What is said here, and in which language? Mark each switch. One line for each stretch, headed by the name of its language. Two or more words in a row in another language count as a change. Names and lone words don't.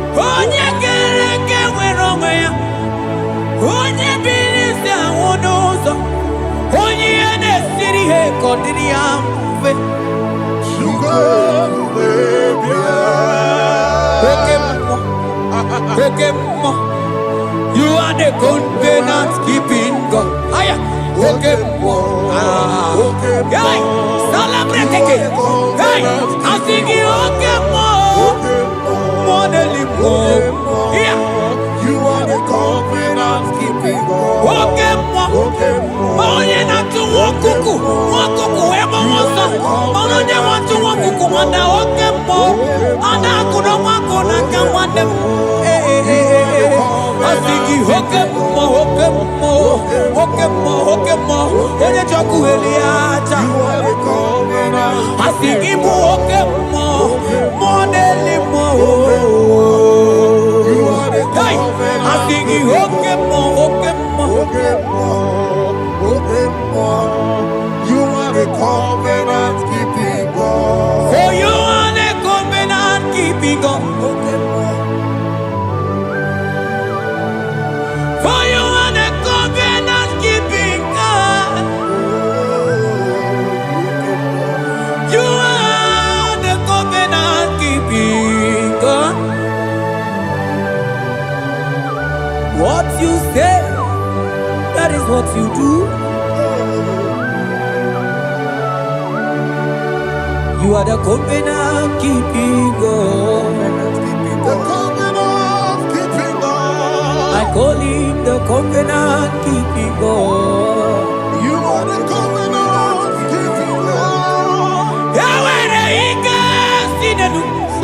Igbo: Onye kere eke nwere onwe ya. Onye biri isi anwụ n'ụzọ. Onye ihe na-esiri ihe ka ọ dịrị ya mfe. Chukwu ebube bịa. Oke mmụọ. Oke mmụọ.
English: You are the covenant keeping God.
Igbo: Aya. Oke mmụọ.
English: Ah. Hey, celebrate again.
Igbo: Hey,
English: I sing you
Igbo: oke mmụọ. Mmụọ na-eli mmụọ. Yeah.
English: You are the covenant keeping God.
Igbo: Oke mmụọ. Oke Onye na-atụ nwa ọkụkụ, nwa ọkụkụ wee gbawa ọsọ. Mana onye nwe atụ nwa ọkụkụ, mana oke mmụọ. Ọ na-akụ na nwa akụ na nke nwanne m. Ee, ee, ee, ee, ee. Ọ sị gị, oke mmụọ, oke mmụọ, oke mmụọ, oke mmụọ. Onye ji ọkụ weli ya aja. Ọ sị gị, bụ oke mmụọ, mmụọ na-eli mmụọ. Hey! Ọ sị gị, oke mmụọ, oke Oke mmụọ, oke mmụọ,
English: you are the covenant keeping God. For you are the covenant keeping God.
Igbo: Oke mmụọ.
English: For you are the covenant keeping God. You are the covenant keeping God. What you say, that is what you do. You are the covenant keeping God. The covenant keeping God. I call him the covenant keeping God. You are the covenant keeping God. Yahweh, the Ike, Sinenu.